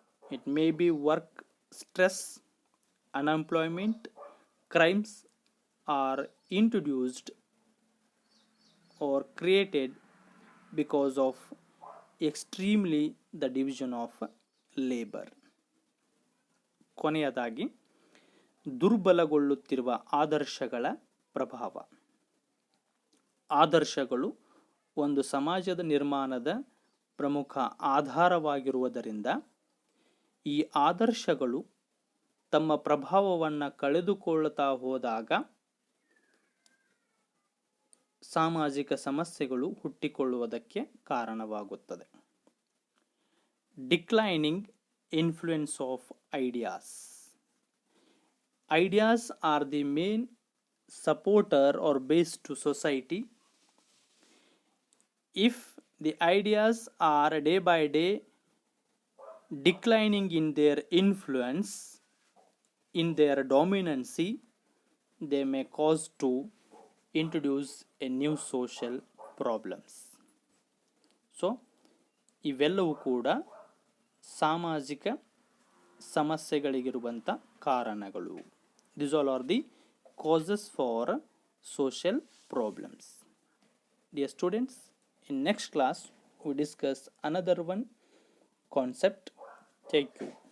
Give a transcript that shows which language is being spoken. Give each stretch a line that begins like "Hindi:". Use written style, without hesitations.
English: It may be work stress, unemployment, crimes are introduced or created because of extremely the division of labor.
Kannada: ಕೊನೆಯದಾಗಿ ದುರ್ಬಲಗೊಳ್ಳುತ್ತಿರುವ ಆದರ್ಶಗಳ ಪ್ರಭಾವ. ಆದರ್ಶಗಳು ಒಂದು ಸಮಾಜದ ನಿರ್ಮಾಣದ ಪ್ರಮುಖ ಆಧಾರವಾಗಿರುವುದರಿಂದ ಈ ಆದರ್ಶಗಳು ತಮ್ಮ ಪ್ರಭಾವವನ್ನು ಕಳೆದುಕೊಳ್ಳುತ್ತಾ ಹೋದಾಗ ಸಾಮಾಜಿಕ ಸಮಸ್ಯೆಗಳು ಹುಟ್ಟಿಕೊಳ್ಳುವುದಕ್ಕೆ ಕಾರಣವಾಗುತ್ತದೆ.
English: Declining influence of ideas. Ideas are the main supporter or base to society. If the ideas are day by day declining in their influence, in their dominancy, they may cause to introduce a new social problems.
Kannada: So ಇವೆಲ್ಲವೂ ಕೂಡ ಸಾಮಾಜಿಕ ಸಮಸ್ಯೆಗಳಿಗಿರುವಂಥ ಕಾರಣಗಳು.
English: These all are the causes for social problems. Dear students, in next class we discuss another one concept. Thank you.